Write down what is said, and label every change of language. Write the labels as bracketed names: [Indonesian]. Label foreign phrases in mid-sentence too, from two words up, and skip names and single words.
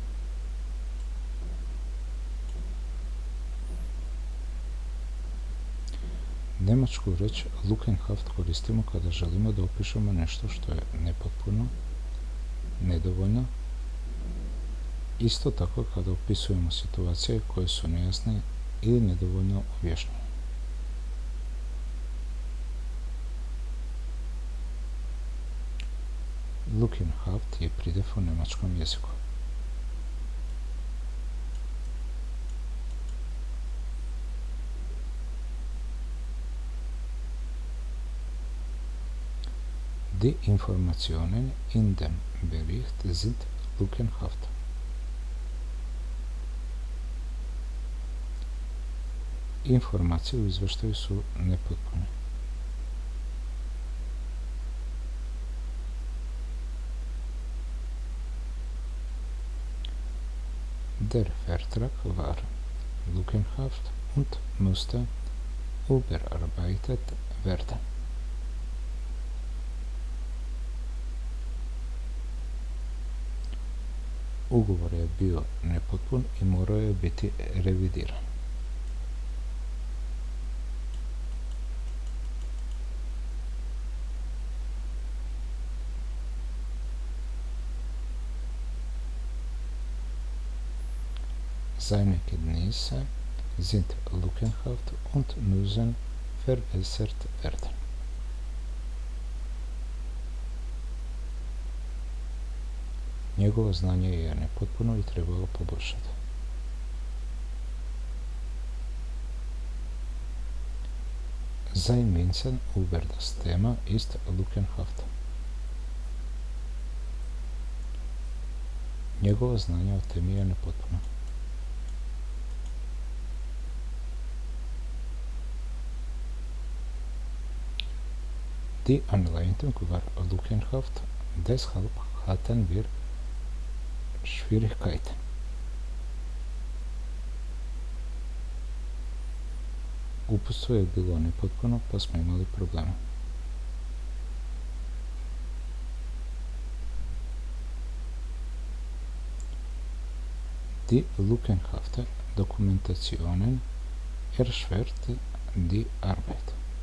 [Serbian] Njemačku reč Lückenhaft koristimo kada želimo da opišemo nešto što je nepotpuno, nedovoljno, isto tako kada opisujemo situacije koje su nejasne ili nedovoljno objašnjene. Lückenhaft je pridjev u njemačkom jeziku. [German] Die Informationen in dem Bericht sind lückenhaft. [Serbian] Informacije u izveštaju su nepotpune. [German] Der Vertrag war lückenhaft und musste überarbeitet werden. [Serbian] Ugovor je bio nepotpun i morao je biti revidiran. [German] Seine Kenntnisse sind lückenhaft und müssen verbessert werden. [Serbian] Njegovo znanje je nepotpuno i treba ga poboljšati. [German] Sein Wissen über das Thema ist lückenhaft. [Serbian] Njegovo znanje o temi je nepotpuno. [German] Die Anleitung war lückenhaft, deshalb hatten wir Schwierigkeiten. [Serbian] Uputstvo je bilo nepotpuno, pa smo imali problema. [German] Die lückenhafte Dokumentation erschwert die Arbeit.